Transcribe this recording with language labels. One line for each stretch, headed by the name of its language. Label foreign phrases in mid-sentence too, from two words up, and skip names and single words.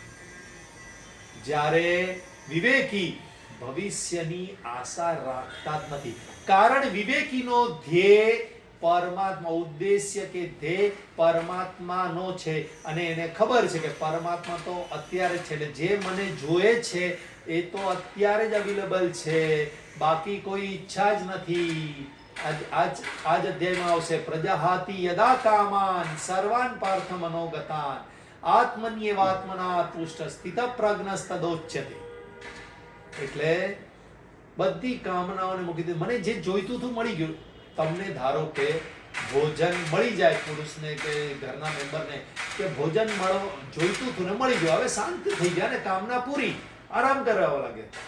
Gujarati: જ્યારે વિવેકી ભવિષ્યની આશા રાખતા જ નથી, કારણ વિવેકીનો ધ્યેય પરમાત્મા, ઉદ્દેશ્ય કે ધ્યેય પરમાત્માનો છે અને એને ખબર છે કે પરમાત્મા તો અત્યારે છે, એટલે જે મને જોઈએ છે એ તો અત્યારે જ અવેલેબલ છે, બાકી કોઈ ઈચ્છા જ નથી. આજ અધ્યાયમાં આવશે,
Sanskrit: પ્રજાહાતિ યદા કામાન સર્વાન પાર્થ મનોગતાન આત્મન્યેવાત્મના તુષ્ટ સ્થિત પ્રજ્ઞસ્તદોચ્યતે.
Gujarati: એટલે બધી કામનાઓને મૂકી દીધી. મને જે જોઈતું હતું મળી ગયું. તમને ધારો કે ભોજન મળી જાય પુરુષને કે ઘરના મેમ્બરને, કે ભોજન જોઈતું હતું ને મળી ગયું, હવે શાંતિ થઈ ગયા ને કામના પૂરી, આરામ કરવા લાગે.